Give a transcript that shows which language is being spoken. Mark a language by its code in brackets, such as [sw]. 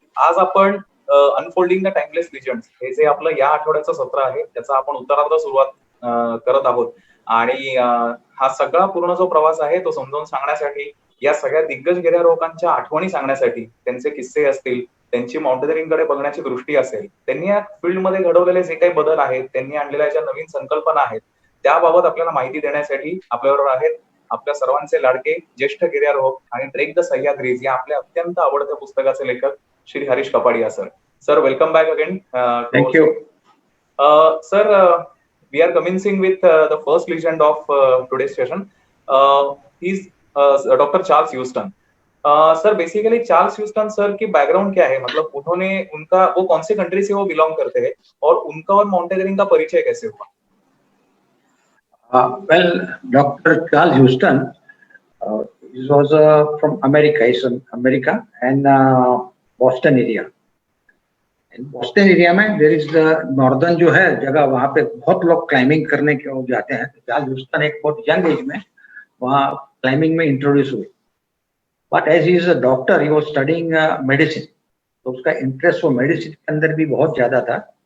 [mr] आज आपण unfolding the timeless लिजंड्स हे जे आपलं या आठवड्याचं सत्र आहे त्याचा आपण उत्तरार्ध सुरुवात करत आहोत आणि हा सगळा पूर्ण जो प्रवास आहे तो समजावून सांगण्यासाठी या सगळ्या दिग्गज गिर्यारोहकांच्या आठवणी सांगण्यासाठी त्यांचे किस्से असतील, त्यांची माउंटेनिअरिंगकडे बघण्याची दृष्टी असेल, त्यांनी या फील्डमध्ये घडवलेले जे काही बदल आहेत, त्यांनी आणलेल्या ज्या नवीन संकल्पना आहेत, त्याबाबत आपल्याला माहिती देण्यासाठी आपल्याबरोबर आहेत आपल्या सर्वांचे लाडके ज्येष्ठ गिर्यारोहक आणि ट्रेक द सह्याद्रीज या आपल्या अत्यंत आवडत्या पुस्तकाचे लेखक Shri Harish Kapadia sir. [en] Sir, welcome back again. Thank you. Sir, we are commencing with the first legend of today's session. He's Dr. Charles Houston. [hi] Sir basically Charles Houston sir की बैकग्राउंड क्या है, मतलब उन्होंने उनका वो कौन से कंट्री से वो बिलोंग करते हैं और उनका और माउंटेनियरिंग का परिचय कैसे हुआ? [en] Well, Dr. Charles Houston was from America. He's from America and Boston area. [hi] Boston area में [en] there is the northern [hi] जो है जगह, वहां पे बहुत लोग क्लाइंबिंग करने के जाते हैं. चार्ल्स ह्यूस्टन एक बहुत यंग एज में वहाँ क्लाइंबिंग में इंट्रोड्यूस हुए. [en] but as he is a doctor, he was studying medicine, [hi] तो उसका इंटरेस्ट वो मेडिसिन के अंदर भी बहुत ज्यादा था.